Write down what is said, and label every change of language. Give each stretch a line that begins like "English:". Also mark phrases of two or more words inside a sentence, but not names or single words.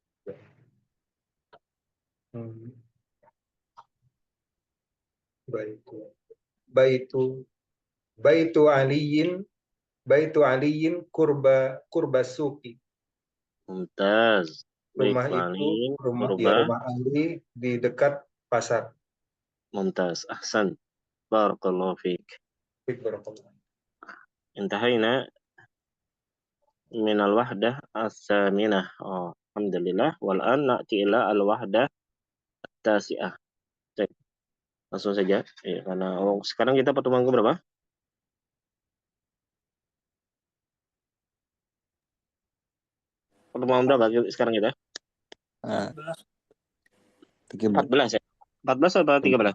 Arabic: بيت علي قرب سوق. mumtaz.
Indonesian: Rumah Baik, itu
Arabic: kurba.
Indonesian: rumah Ali di dekat pasar.
Arabic: ممتاز أحسن بارك الله فيك. انتهينا من الوحدة الثامنة. الحمد لله. والآن نأتي إلى الوحدة التاسعة.
Indonesian: Baik, langsung saja. Karena sekarang kita pertemuan ke berapa? Pertemuan berapa sekarang kita? 14 ya? 14 atau 13?